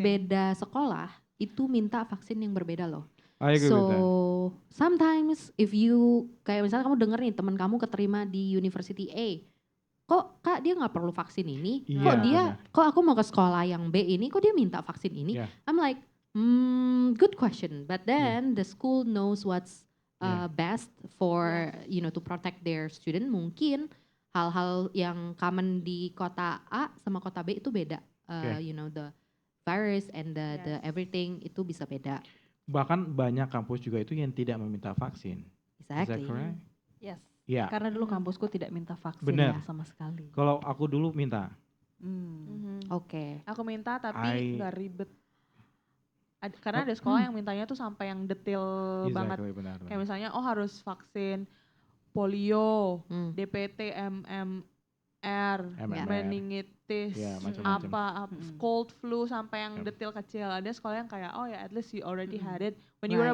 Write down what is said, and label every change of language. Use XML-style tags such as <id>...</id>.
<id>beda sekolah itu minta vaksin yang berbeda loh.</id> <en>I agree with that. So sometimes if you</en> <id>kayak misalnya kamu denger nih teman kamu keterima di University A, kok Kak dia nggak perlu vaksin ini? Iya, Kok dia, benar. kok aku mau ke sekolah yang B ini, kok dia minta vaksin ini?</id> <en>Yeah. I'm like, good question. But then the school knows what's best for to protect their student.</en> <id>Mungkin hal-hal yang common di kota A sama kota B itu beda.</id> <en>The virus and the everything</en> <id>itu bisa beda.</id> <en>Bahkan banyak kampus juga itu yang tidak meminta vaksin. Is that Exactly. correct? Yes.</en> <id>Ya. Karena dulu kampusku tidak minta vaksin Bener. ya sama sekali. Kalau aku dulu minta. Oke. Aku minta tapi nggak ribet. Karena ada sekolah yang mintanya tuh sampai yang detail banget.</id> <en>Exactly,</en> <id>benar. Kayak misalnya harus vaksin polio, Hmm. DPT, MMR, meningitis, Ya, macam-macam.</id> <en>cold flu</en> <id>sampai yang detail kecil. Ada sekolah yang kayak</id> <en>at least you already had it when you were a</en>